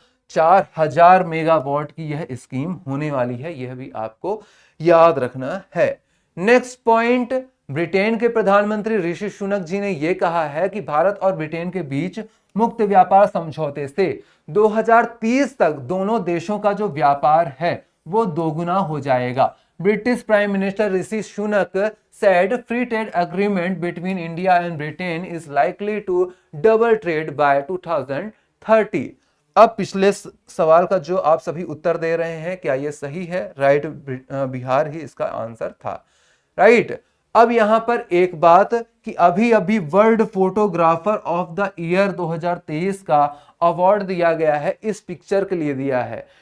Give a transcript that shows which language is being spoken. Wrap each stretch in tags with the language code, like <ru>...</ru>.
<hi>4,000 megawatt की यह scheme होने वाली है, यह भी आपको याद रखना है। नेक्स्ट पॉइंट, ब्रिटेन के प्रधानमंत्री ऋषि सुनक जी ने यह कहा है कि भारत और ब्रिटेन के बीच मुक्त व्यापार समझौते से 2030 तक दोनों देशों का जो व्यापार है वो दोगुना हो जाएगा।</hi> <en>British prime minister Rishi Sunak said free trade agreement between India and Britain is likely to double trade by 2030।</en> <hi>अब पिछले सवाल का जो आप सभी उत्तर दे रहे हैं, क्या ये सही है, राइट। बिहार ही इसका आंसर था, राइट। अब यहां पर एक बात कि अभी अभी world photographer of the year 2023 का अवार्ड दिया गया है, इस पिक्चर के लिए दिया है।</hi>